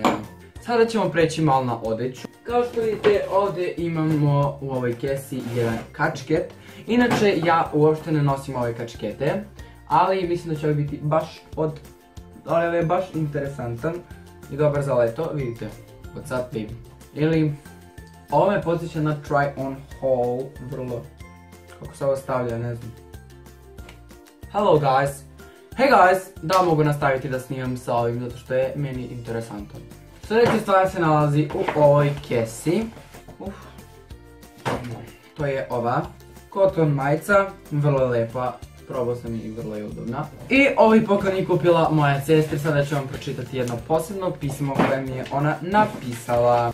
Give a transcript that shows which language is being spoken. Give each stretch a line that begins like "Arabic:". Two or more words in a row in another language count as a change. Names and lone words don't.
Bosnian: Sada ćemo preći malo na odeću. Kao što vidite, ovdje imamo u ovoj kesi jedan kačket. Inače, ja uopšte ne nosim ove kačkete, ali mislim da će ovaj biti baš interesantan i dobar za leto. Vidite,
English: what's up baby.
Bosnian: Ili, ovo me podsjeća na
English: try on haul,
Bosnian: vrlo, kako se ovo stavlja, ne znam.
English: Hello guys. Hey guys,
Bosnian: da mogu nastaviti da snimam sa ovim zato što je meni interesantan. Sljedeća stvar se nalazi u ovoj kesi. To je ova koton majica, vrlo lepa, probao sam i vrlo je udobna. I ovaj poklon je kupila moja sestra, sada ću vam pročitati jedno posebno pismo koje mi je ona napisala.